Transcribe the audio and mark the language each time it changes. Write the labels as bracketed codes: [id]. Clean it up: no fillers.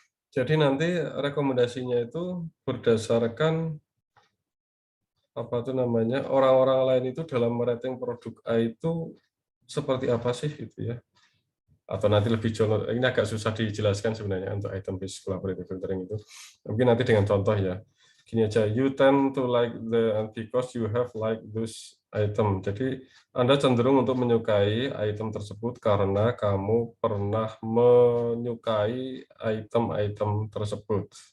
[id] Jadi nanti rekomendasinya itu berdasarkan apa tuh namanya, orang-orang lain itu dalam merating produk A itu seperti apa sih gitu ya. Atau nanti lebih jauh, ini agak susah dijelaskan sebenarnya untuk item based collaborative filtering itu. Mungkin nanti dengan contoh ya. Gini aja, [en] you tend to like the because you have like this item. [id] Jadi Anda cenderung untuk menyukai item tersebut karena kamu pernah menyukai item-item tersebut.